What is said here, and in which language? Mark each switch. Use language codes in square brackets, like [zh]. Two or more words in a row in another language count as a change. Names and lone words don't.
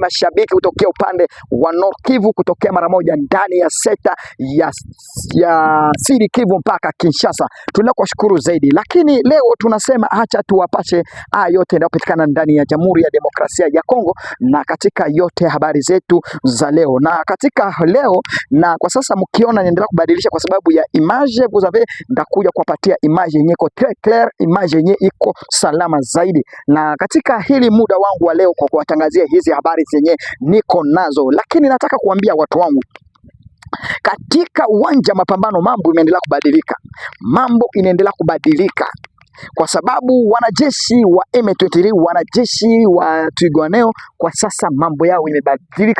[sw] Mashabiki kutokea upande wa North Kivu, kutokea mara moja ndani ya seta ya Sud Kivu mpaka Kinshasa, tunaendelea kuwashukuru zaidi. Lakini leo tunasema acha tuwapashe yote yanayopatikana ndani ya Jamhuri ya Demokrasia ya Kongo na katika yote habari zetu za leo. Na katika leo, na kwa sasa mkiona niendelea kubadilisha kwa sababu ya image, [fr] vous avez [sw] ndakuja kuwapatia image yenye iko [fr] très clair, [sw] image yenye iko salama zaidi. Na katika hili muda wangu wa leo kwa kuwatangazia hizi habari zenye niko nazo, lakini nataka kuambia watu wangu, katika uwanja mapambano mambo imeendelea kubadilika. Mambo inaendelea kubadilika kwa sababu wanajeshi wa M23, wanajeshi wa Twirwaneho, kwa sasa mambo yao imebadilika.